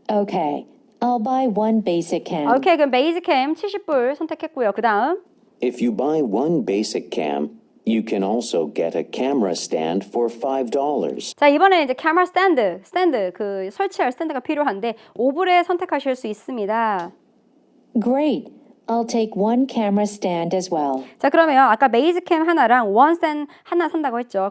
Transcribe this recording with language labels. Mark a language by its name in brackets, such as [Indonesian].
[English] Okay, I'll buy one basic cam. [Korean] 오케이, 그럼 베이지 캠 70불 선택했고요. 그 다음 [English] If you buy one Basic Cam, You can also get a camera stand for $5. [Korean] 자, 이번에 이제 카메라 스탠드 그 설치할 스탠드가 필요한데 5불에 선택하실 수 있습니다. Great. I'll take one camera stand as well. 자, 그러면 아까 메이즈캠 하나랑 원 스탠드 하나 산다고 했죠.